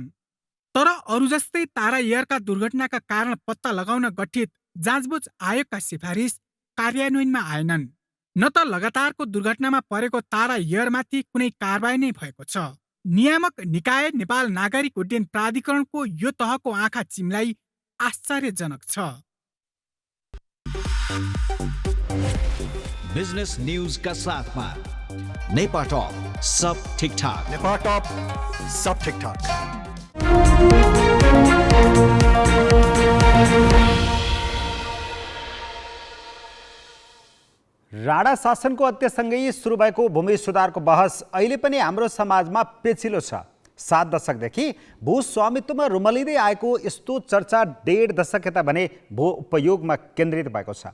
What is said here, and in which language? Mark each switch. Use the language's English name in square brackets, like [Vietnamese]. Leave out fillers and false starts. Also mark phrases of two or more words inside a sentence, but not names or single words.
[Nepali] तर अरू जस्तै तारा एयरका दुर्घटनाका कारण पत्ता लगाउन गठित जाँचबुझ आयोगका सिफारिस कार्यान्वयनमा आएनन्, न त लगातारको दुर्घटनामा परेको तारा एयरमाथि कुनै कारबाही नै भएको छ। नियामक निकाय नेपाल नागरिक उड्डयन प्राधिकरणको यो तहको आँखा चिम्लाई आश्चर्यजनक छ। बिजनेस न्यूज का साथ में नेपा टॉप सब ठीक ठाक। नेपा टॉप सब ठीक ठाक। राणा शासनको अन्त्यसँगै सुरु भएको भूमि सुधारको बहस अहिले पनि हाम्रो समाजमा पेचिलो छ। 7 दशकदेखि भू स्वामित्वमा रुमलिँदै आएको यस्तो चर्चा 1.5 दशक यता भने भू उपयोगमा केन्द्रित भएको छ।